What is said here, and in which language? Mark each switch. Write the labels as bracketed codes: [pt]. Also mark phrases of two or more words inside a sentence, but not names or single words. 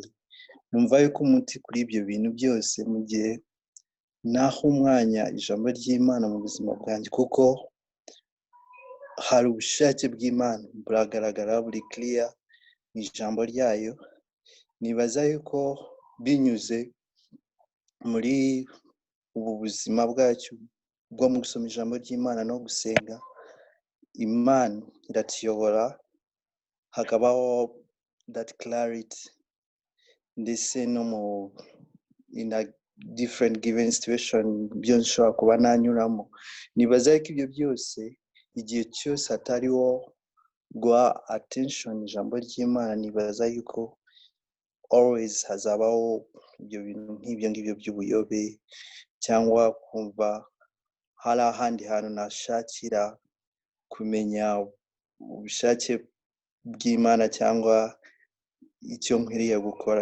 [rw] Numva yuko umuti kuri ibyo bintu byose mu gihe naho umwanya ijambo ry'Imana mu buzima bwanjye, kuko hari ubushake bw'Imana buragaragara, buri clear mu ijambo ryayo. Nibaza yuko binyuze muri ubu buzima bwacu bwo mu gusoma ijambo ry'Imana no gusenga, Imana iratuyobora, hakabaho [en] that clarity, [rw] ndetse no mu [en] in a different given situation [rw] byo nshobora kuba nanyuramo. Nibaza ko ibyo byose igihe cyose hatariho guha attention ijambo ry'Imana, nibaza yuko always hazabaho ibyo bintu nk'ibyo ngibyo by'ubuyobe, cyangwa kumva hari ahandi hantu nashakira kumenya ubushake bw'Imana cyangwa icyo nkwiriye gukora.